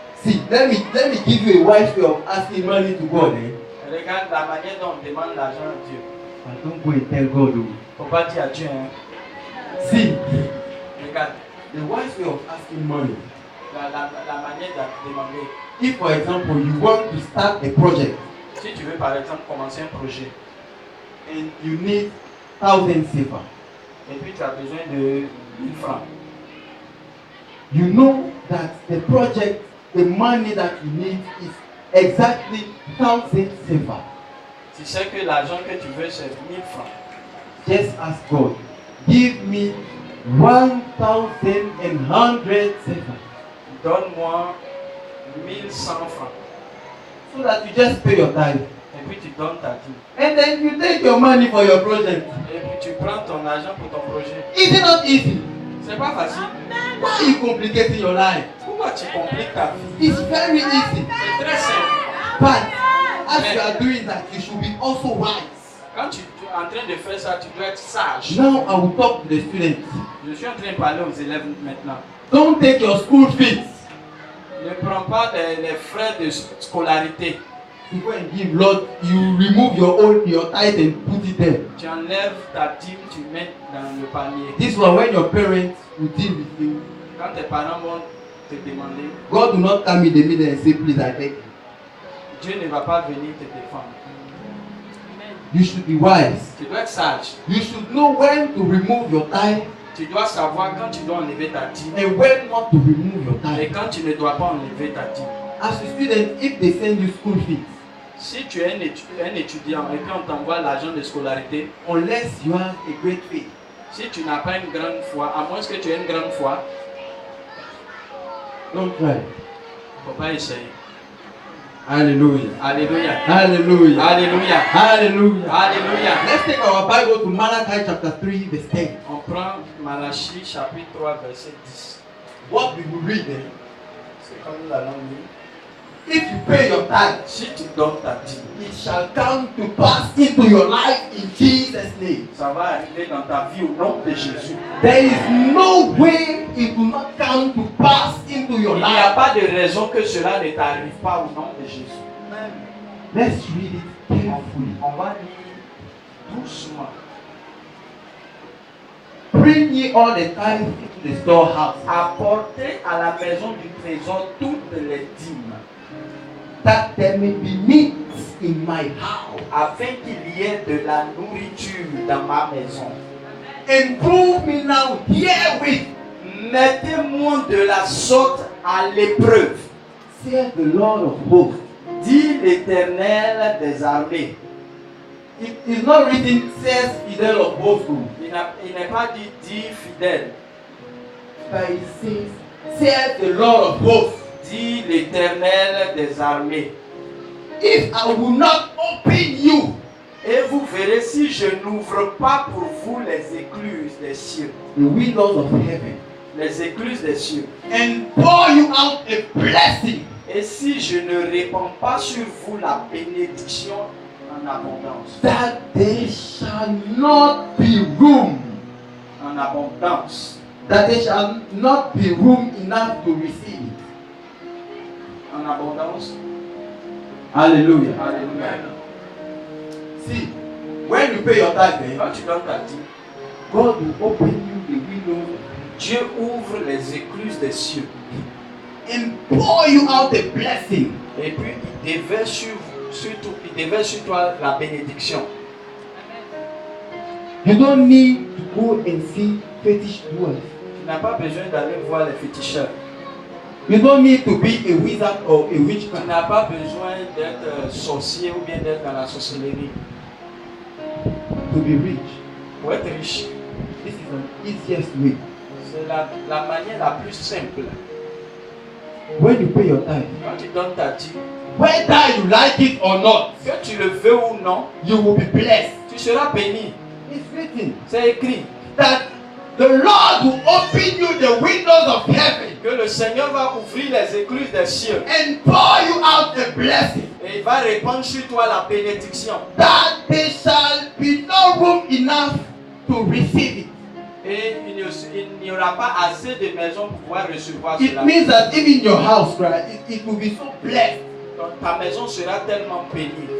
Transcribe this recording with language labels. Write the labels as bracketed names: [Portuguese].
[English] See, let me give you a wise way of asking money to God. Eh? [French] Regarde la manière dont on demande l'argent à Dieu. [English] But don't go and tell God. Oh. [French] Faut pas dire à Dieu, hein. [English] See, [French] Regarde, [English] the wise way of asking money. [French] la manière de demander. [English] If, for example, you want to start a project [French] Si tu veux par exemple commencer un projet [English] and you need 1,000 CFA, [French] et puis tu as besoin de 1000 francs, [English] you know that the project, the money that you need is exactly 1,000 CFA. [French] tu sais que l'argent que tu veux c'est 1000 francs. [English] Just ask God, give me 1,100 CFA, [French] Donne-moi 1100 francs. [English] so that you just pay your tithe. [French] Et puis tu donnes ta dîme. [English] And then you take your money for your project. [French] Et puis tu prends ton argent pour ton projet. [English] Is it not easy? [French] C'est pas facile. [English] Why are you complicating your life? [French] Pourquoi tu compliques ta vie? [English] It's very easy. [French] C'est très simple. [English] But as you are doing that, you should be also wise. [French] Quand tu es en train de faire ça, tu dois être sage. [English] Now I will talk to the students. [French] Je suis en train de parler aux élèves maintenant. [English] Don't take your school fees. [French] Ne prends pas les frais de scolarité. [English] You go and give, Lord, you remove your tithe and put it there. [French] Tu enlèves ta dîme, tu mets dans le panier. [English] This one, when your parents will deal with you, [French] Quand tes parents vont te demander, [English] God will not come in the middle and say, please, I beg you. [French] Dieu ne va pas venir te défendre. [English] You should be wise. [French] Tu dois être sage. [English] You should know when to remove your tithe [French] Tu dois savoir quand tu dois enlever ta dîme [English] and when not to remove your [French] et [English] tithe. [French] quand tu ne dois pas enlever ta dîme. [English] As a student, if they send you school fees, [French] Si tu es un étudiant et puis on t'envoie l'argent de scolarité, [English] unless you have a great faith, [French] si tu n'as pas une grande foi, à moins que tu aies une grande foi, [English] don't try. [French] il ne faut pas essayer. [English] Hallelujah. [French] Alléluia. [English] Hallelujah. [French] Alléluia. [English] Hallelujah. [French] Alléluia. [English] Let's take our Bible to Malachi chapter 3, verse 10. [French] On prend Malachie chapitre 3 verset 10. [English] What we will read there. [French] C'est comme la langue dit. [English] If you pay your tithe, [French] Si tu donnes ta dîme, [English] it shall come to pass into your life in Jesus' name. [French] ça va arriver dans ta vie au nom de Jésus. [English] There is no way it will not come to pass into your [French] Il n'y a [English] life. [French] pas de raison que cela ne t'arrive pas au nom de Jésus. [English] Let's read it carefully. [French] On va lire doucement. [English] Bring ye all the tithes into the storehouse, [French] Apportez à la maison du trésor toutes les dîmes, [English] that there may be meat in my house. [French] afin qu'il y ait de la nourriture dans ma maison. [English] And prove me now herewith, [French] Mettez-moi de la sorte à l'épreuve, [English] saith the Lord of hosts. [French] dit l'Éternel des armées. [English] It is not written, says Fidel of hosts, [French] Il n'est pas dit fidèle, [English] but it says, saith the Lord of hosts. [French] dit l'Éternel des armées. [English] If I will not open you, [French] Et vous verrez si je n'ouvre pas pour vous les écluses des cieux, [English] the windows of heaven, [French] les écluses des cieux, [English] and pour you out a blessing, [French] et si je ne répands pas sur vous la bénédiction en abondance, [English] that there shall not be room, [French] en abondance, [English] that there shall not be room enough to receive it. [French] en abondance. [English] Hallelujah. [French] Alléluia. [English] See, when you pay your tithe, [French] Quand tu donnes ta dîme, [English] God will open you the windows [French] Dieu ouvre les écluses des cieux [English] and pour you out a blessing. [French] et puis il déverse sur toi la bénédiction. [English] You don't need to go and see fetish dwellers. [French] Tu n'as pas besoin d'aller voir les féticheurs. [English] You don't need to be a wizard or a [French] Tu [English] witchcraft [French] n'as pas besoin d'être sorcier ou bien d'être dans la sorcellerie [English] to be rich. [French] pour être riche. [English] This is the easiest way. [French] C'est la manière la plus simple. [English] When you pay your tithe, [French] Quand tu donnes ta dîme, [English] whether you like it or not, [French] que tu le veux ou non, [English] you will be blessed. [French] tu seras béni. [English] It's written [French] C'est écrit [English] that the Lord will open you the windows of heaven [French] que le Seigneur va ouvrir les écluses des cieux [English] and pour you out a blessing, [French] et il va répandre sur toi la bénédiction. [English] that there shall be no room enough to receive it. [French] Et il n'y aura pas assez de maisons pour pouvoir recevoir [English] It [French] cela. [English] means that even your house, right, it will be so blessed [French] Donc ta maison sera tellement bénie.